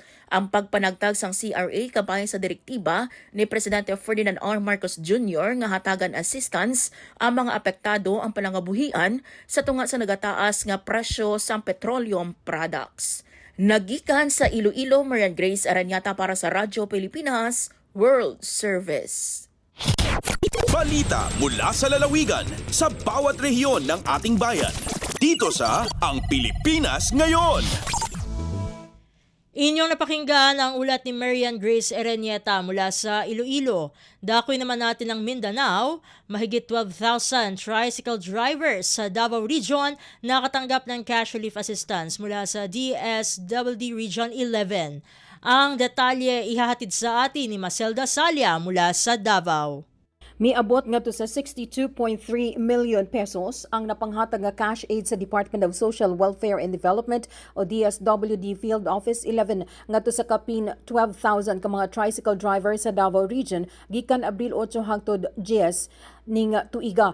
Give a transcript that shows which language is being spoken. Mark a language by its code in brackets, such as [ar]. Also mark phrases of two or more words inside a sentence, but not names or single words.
[hil] Ang pagpanagtag sang CRA kabayan sa direktiba ni Presidente Ferdinand R. Marcos Jr. nga hatagan assistance ang mga apektado ang palangabuhian sa tunga sa nagataas nga presyo sa [en] petroleum products. [hil] Nagikan sa Iloilo, Marian Grace Aranyata para sa Radyo Pilipinas World Service. [tl] Balita mula sa lalawigan sa bawat rehiyon ng ating bayan. Dito sa Ang Pilipinas Ngayon. Inyong napakinggan ang ulat ni Marian Grace Erenieta mula sa Iloilo. Dakoy naman natin ang Mindanao, mahigit 12,000 [en] tricycle drivers [tl] sa Davao Region nakatanggap ng [en] cash relief assistance [tl] mula sa DSWD Region 11. Ang detalye ihahatid sa atin ni Maselda Salia mula sa Davao. [ceb] Miabot nga to sa 62.3 million pesos ang napanghatag nga [en] cash aid [ceb] sa Department of Social Welfare and Development o DSWD Field Office 11 nga to sa kapin 12,000 ka mga [en] tricycle drivers [ceb] sa Davao Region gikan Abril 8 hangtod 10 ning tuiga.